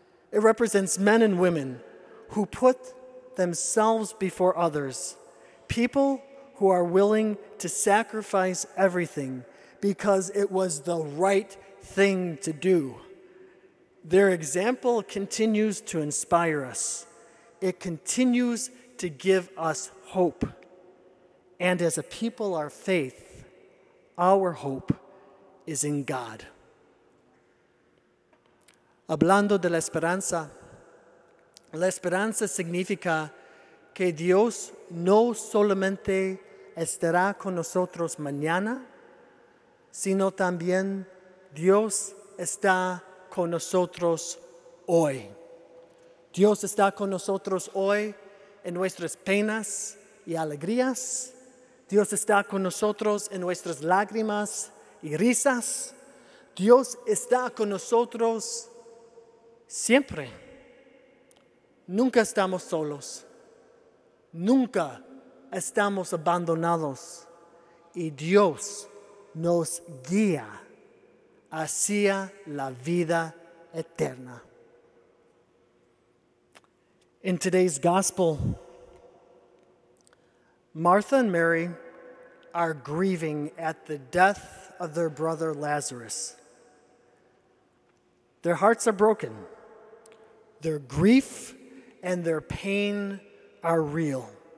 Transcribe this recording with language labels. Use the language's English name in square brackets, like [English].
[English] It represents men and women who put themselves before others, people who are willing to sacrifice everything because it was the right thing to do. Their example continues to inspire us. It continues to give us hope. And as a people, our faith, our hope is in God. [Spanish] Hablando de la esperanza significa que Dios no solamente estará con nosotros mañana, sino también Dios está con nosotros hoy. Dios está con nosotros hoy en nuestras penas y alegrías. Dios está con nosotros en nuestras lágrimas y risas. Dios está con nosotros siempre. Nunca estamos solos. Nunca estamos abandonados. Y Dios nos guía hacia la vida eterna. [English] In today's gospel, Martha and Mary are grieving at the death of their brother Lazarus. Their hearts are broken. Their grief and their pain are real.